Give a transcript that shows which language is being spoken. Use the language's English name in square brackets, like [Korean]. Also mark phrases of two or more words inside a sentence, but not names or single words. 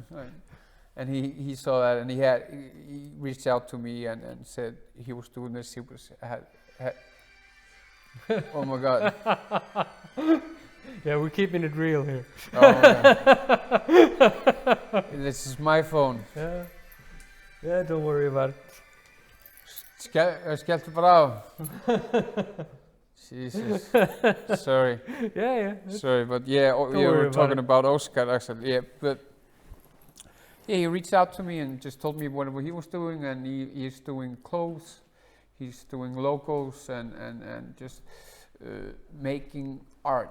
[English] And he saw that, and he reached out to me and said he was doing this. He was oh my God. Yeah, we're keeping it real here. Oh my God. This is my phone. Yeah. Yeah, don't worry about it. [Icelandic] Skelltu bara á. [English] Jesus. Sorry. Yeah. Sorry, but yeah, we're talking about Oscar actually. Yeah, but yeah, he reached out to me and just told me what he was doing, and he's doing clothes, he's doing logos, and just making art.